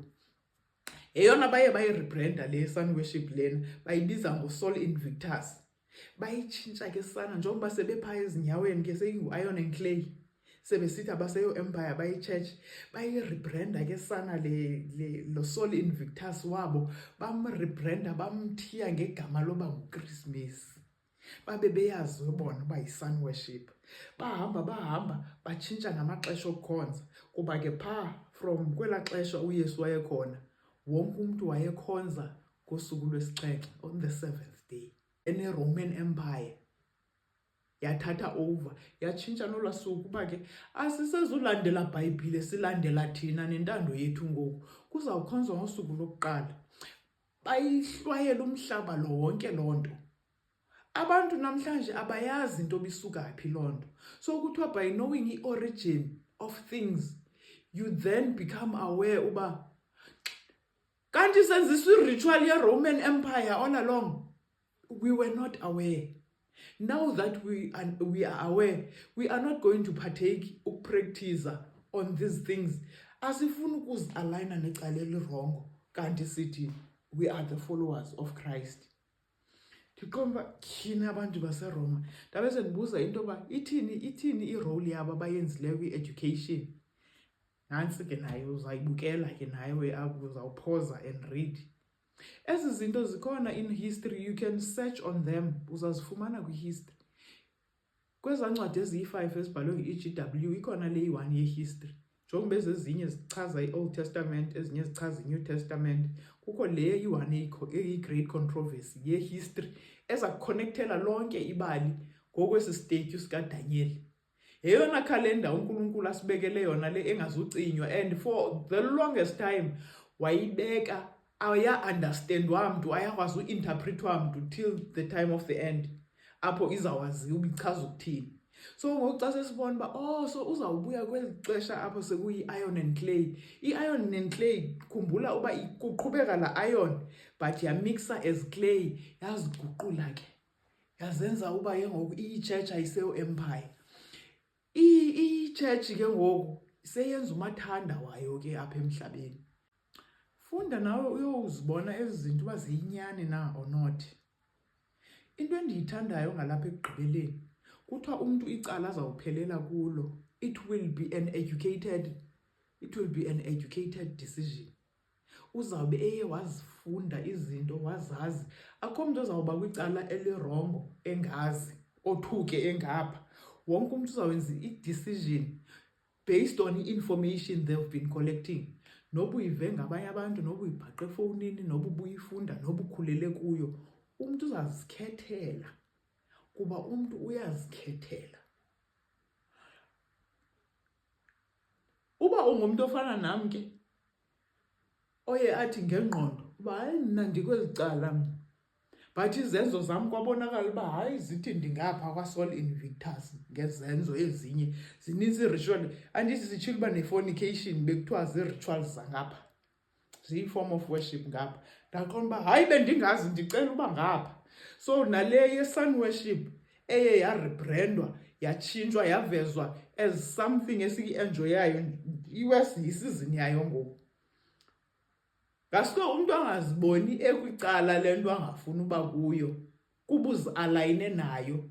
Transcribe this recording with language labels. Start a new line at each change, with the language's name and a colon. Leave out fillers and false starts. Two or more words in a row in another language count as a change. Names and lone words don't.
Xhosa: Eyona baye bayirebranda le sun worship lena, bayibiza ngoSaul Invictus. Bayitshintsha ke sana njengoba sebephaya ezinyaweni ke seyingu-
English: iron and clay,
Xhosa: sebesithi abaseyo empire bayi-church, bayirebranda ke sana lo Saul Invictus wabo, bamrebranda bamthiya ngegama loba nguKrismesi. Babe beyazi bona uba yi-
English: sun worship.
Xhosa: Bahamba batshintsha ngamaxesha okukhonza, kuba ke phaa from kwelaa xesha uYesu wayekhona, wonke umntu wayekhonza ngosuku lwesixhenxe,
English: on the 7th day.
Xhosa: ene-Roman Empire yathatha over, yatshintsha nolwaa suku uba ke asisezulandela Bhayibhile, silandela thina nentando yethu ngoku, kuzawukhonzwa ngosuku lokuqala. Bayihlwayela umhlaba lo wonke loo nto. Abantu namhlanje abayazi into bisuka phi loo nto.
English: So kuthiwa by knowing i-origin of things, you then become aware
Xhosa: uba kanti senziswa i-ritual ye-Roman Empire
English: all along. We were not aware. Now that we are aware, we are not going to partake practice on these things.
Xhosa: Asifuna ukuzi-aligna necala elirongo, kanti sithi
English: we are the followers of Christ.
Xhosa: Ndiqomba thina abantu baseRoma ndabe sendibuza into yoba ithini i-role yabo abayenzileyo kwi-education. Nansi ke nayo uzayibukela ke nayo uzawuphoza
English: and read.
Xhosa: Ezi zinto zikhona
English: in history, you can search on them,
Xhosa: uzazifumana kwi-history. Kweza ncwadi eziyi-5 ezibhalwe nge-EGW ikhona le yi-1 ye-history. Njengoba ezinye zichaza i-Old Testament, ezinye zichaza i-New Testament, kukho le yi-1 eyi-Great Controversy ye-history eza kuconnectela lonke ibali ngokwesi statue sikaDaniel. Yeyona calendar uNkulunkulu asibekele yona le engazucinywa,
English: and for the longest time
Xhosa: wayibeka aya-understandwa mntu, ayakwazi u-interpretwa mntu
English: till the time of the end,
Xhosa: apho izawazi ubichaza ukuthini. So ngoku xa sesibona uba so uzawubuya kweli xesha apho sekuyi-iron and clay. I-
English: iron and clay,
Xhosa: khumbula uba kuqhubeka la iron but yamixa
English: as clay,
Xhosa: yaziguqula ke yazenza uba ke ngoku i-church ayiseyo empire. I-church ke ngoku seyenza umathanda wayo ke apha emhlabeni. Funda nawe uyozibona ezi zinto uba ziyinyani na
English: or not.
Xhosa: Into endiyithandayo ngalapha ekugqibeleni kuthiwa umntu icala azawuphelela kulo,
English: it will be an educated decision.
Xhosa: Uzawube eye wazifunda izinto, wazazi. Akho mntu ozawuba kwicala elirongo engazi, othuke engapha. Wonke umntu uzawenza
English: i-decision based on i-information they've been collecting.
Xhosa: Noba uyive ngabanye abantu, noba uyibhaqe efowunini, noba ubuyifunda, noba ukhulele kuyo, umntu uzazikhethela, kuba umntu uyazikhethela. Uba ungumntu ofana nam ke, oye athi ngengqondo uba hayi mna ndikweli cala mna, but izenzo zam kwabonakala uba hayi zithi ndingapha kwaSaul Invictus ngezenzo ezinye. Zininzi i-ritual, andithi sitshile uba ne-fornication bekuthiwa zii-rituals zangapha, ziyi-form of worship ngapha. Ndaqonda uba hayi bendingazi, ndicela uba ngapha. So nale ye-
English: sun worship
Xhosa: eye yarebrandwa, yatshintshwa, yavezwa
English: as something
Xhosa: esiyi-enjoyayo, iwesi yisizini yayo ngoku. Ngaske umntu angaziboni ekwicala le nto angafuni uba kuyo, kuba uzi-alayine nayo.